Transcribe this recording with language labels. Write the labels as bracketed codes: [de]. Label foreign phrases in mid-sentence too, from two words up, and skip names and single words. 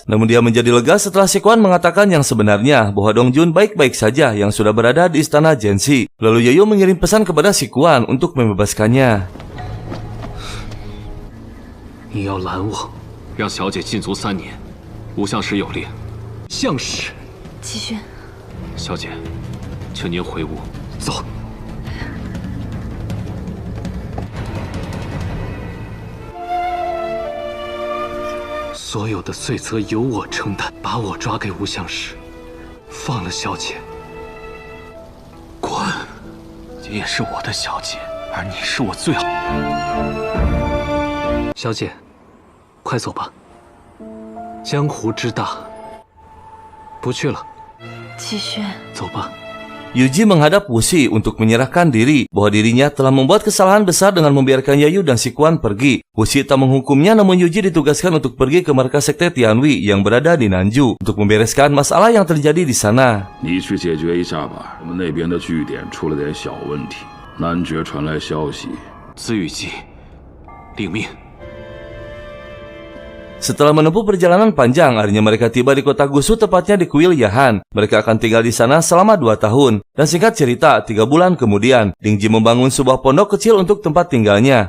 [id] Namun dia menjadi lega setelah Si Quan mengatakan yang sebenarnya bahwa Dongjun baik-baik saja yang sudah berada di istana Jianxi. Lalu Yayu mengirim pesan kepada Si Quan untuk membebaskannya. [zh] 你要拦我，让小姐禁足3年。吴相使有令。相使。齐轩，小姐，请您回屋。走。所有的罪责由我承担，把我抓给吴相使，放了小姐。滚！这也是我的小姐，而你是我最好。小姐，快走吧。江湖之大，不去了。齐轩，走吧。 [id] Yuji menghadap Wuxi untuk menyerahkan diri bahwa dirinya telah membuat kesalahan besar dengan membiarkan Yayu dan Si Quan pergi. Wuxi tak menghukumnya, namun Yuji ditugaskan untuk pergi ke markas sekte Tianwei yang berada di Nanju untuk membereskan masalah yang terjadi di sana. [zh] 你去解决一下吧，我们那边的据点出了点小问题。男爵传来消息，子羽姬，领命。 [id] Setelah menempuh perjalanan panjang, akhirnya mereka tiba di kota Gusu, tepatnya di kuil Yahan. Mereka akan tinggal di sana selama 2 tahun. Dan singkat cerita, 3 bulan kemudian, Ding Ji membangun sebuah pondok kecil untuk tempat tinggalnya.